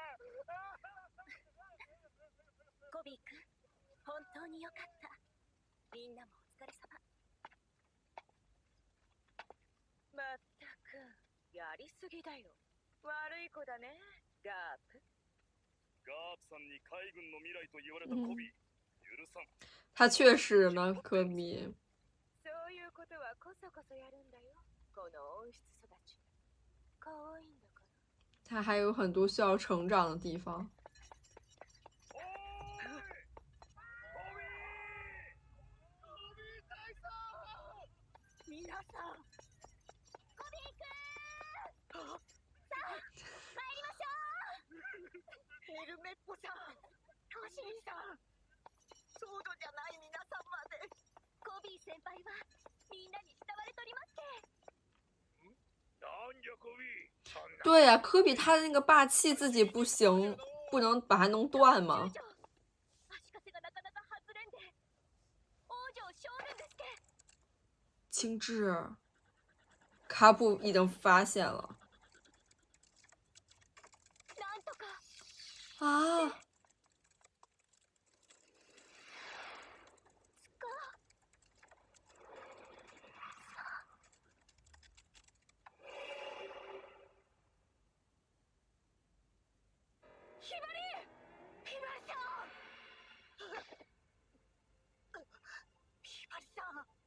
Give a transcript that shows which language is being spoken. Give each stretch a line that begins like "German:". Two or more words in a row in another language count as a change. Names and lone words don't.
Japanese: コビー君、本当によかった。みんなもお疲れ様。まったくやりすぎだよ。悪い子だね、ガープ。ガープさんに海軍の未来と言われたコビー、許さん。
Chinese: 他确实呢，科比。
Japanese: そういうことはこそこそやるんだよ、この温室育ち。可愛いんだから。
Chinese: 他还有很多需要成长的地方。
Japanese: 皆さん、コビー君、さあ帰りましょう。ヘルメットさん、トシーさん、そうどじゃない皆さんまで。コビー先輩はみんなに慕われとりますけ。なんじゃコビー、そんな
Chinese: 对呀、科比他的那个霸气自己不行，不能把它弄断吗？
Japanese: 足かせがなかなか外れんで、王女を勝るんですけ。
Chinese: 青雉，卡普已经发现了
Japanese: なんとか。啊！ひばり、ひばりさん、ひばりさん。